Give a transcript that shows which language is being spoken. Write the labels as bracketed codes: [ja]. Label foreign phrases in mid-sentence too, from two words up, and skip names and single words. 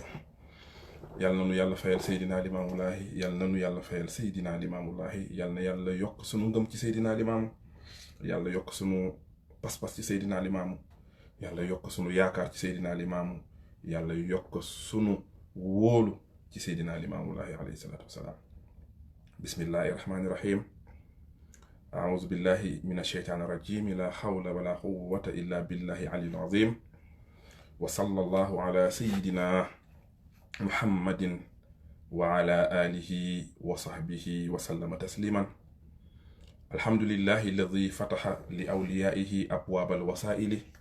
[wo] yal na nu yàlla fayal Seydina Limaamu Laay yal na nu yàlla fayal Seydina Limaamu Laay yal na yàlla yokk sunu ngëm ci Seydina Limaamu yàlla yokk sunu pas-pas ci Seydina Limaamu yàlla yokk sunu yaakaar ci Seydina Limaamu yàlla yokk sunu wóolu ci Seydina Limaamu Laay [ar] عليه الصلاة والسلام بسم الله الرحمن الرحيم أعوذ بالله من الشيطان الرجيم لا حول ولا قوة إلا بالله العلي العظيم وصلى الله على سيدنا محمد وعلى آله وصحبه وسلم تسليما الحمد لله الذي فتح لأوليائه أبواب الوسائل